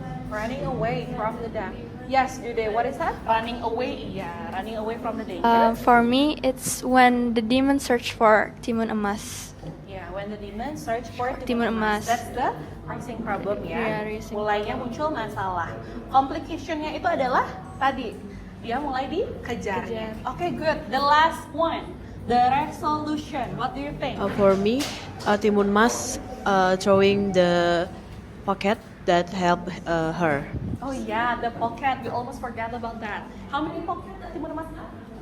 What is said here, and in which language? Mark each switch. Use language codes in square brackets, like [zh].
[en] Running away from the death. Yes, Jude, what is that? Running away, yeah, running away from the danger. For me, it's when the demon search for Timun Emas. Yeah, when the demon search for Timun Emas. That's the rising problem ya. Yeah, rising [id] Mulainya muncul masalah. Complication-nya itu adalah tadi dia mulai dikejarnya. [en] Okay, good. The last one, the resolution. What do you think? For me, Timun Mas throwing the pocket that helped her. Oh yeah, the pocket. We almost forgot about that. How many pockets that Timun Emas have?